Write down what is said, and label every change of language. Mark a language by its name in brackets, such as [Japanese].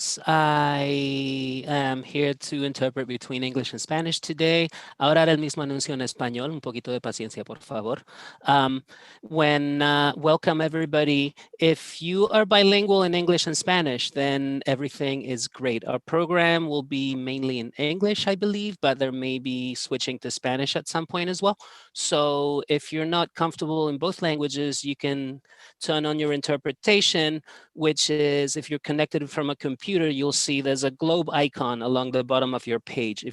[English] Yes, I am here to interpret between English and Spanish today. [Spanish] Ahora haré el mismo anuncio en español, un poquito de paciencia, por favor. [English] Welcome everybody. If you are bilingual in English and Spanish, then everything is great. Our program will be mainly in English, I believe, but there may be switching to Spanish at some point as well. So if you're not comfortable in both languages, you can turn on your interpretation, which is if you're connected from a computer, you'll see there's a globe icon along the bottom of your page.